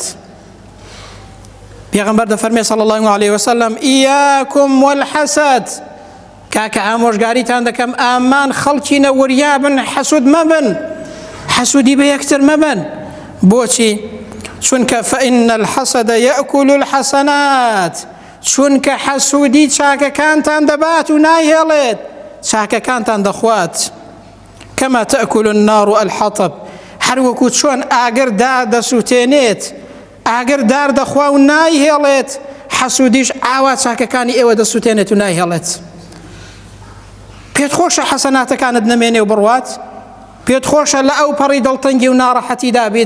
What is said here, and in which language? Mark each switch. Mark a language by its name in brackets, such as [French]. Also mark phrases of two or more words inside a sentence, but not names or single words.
[Central Kurdish] پێغەمبەر دەفەرمێ [Arabic] صلی الله عليه وسلم ئیاکم والحەسەد، [Central Kurdish] کاکە ئامۆژگاریتان دەکەم ئامان خەڵکی نەوەریابن، حەسوود مەبن، حەسوودی بە یەکتر مەبن. بۆچی؟ چونکە [Arabic] فإن الحسد يأكل الحسنات، [Central Kurdish] چونکە حەسوودی چاکەکانتان دەبات و نایهێڵێت، چاکەکانتان دەخوات. [Arabic] كما تأكل النار الحطب، [Central Kurdish] هەر وەکو چۆن ئاگر دار دەسووتێنێت، ئاگر دار دەخوا و نایهێڵێت، حەسوودیش ئاوا چاکەکانی ئێوە دەسووتێنێت و نایهێڵێت. پێت خۆشە حەسەناتەکانت نەمێنێ و بڕوات؟ پێت خۆشە لە ئەو پەڕی دڵتەنگی و ناڕەحەتی دابێت؟